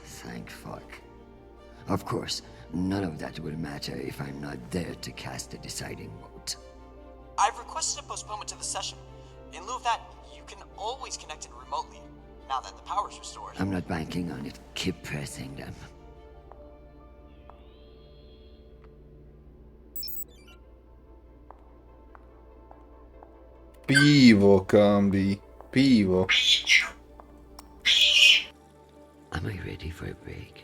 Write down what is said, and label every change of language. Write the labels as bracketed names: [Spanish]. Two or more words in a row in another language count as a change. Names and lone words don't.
[English] Thank fuck. Of course, none of that will matter if I'm not there to cast the deciding vote. I've requested a postponement to the session. In lieu of that, you can always connect in remotely, now that the power's restored. I'm not banking on it. Keep pressing them. Pivo, Cambi. Pivo. Am I ready for a break?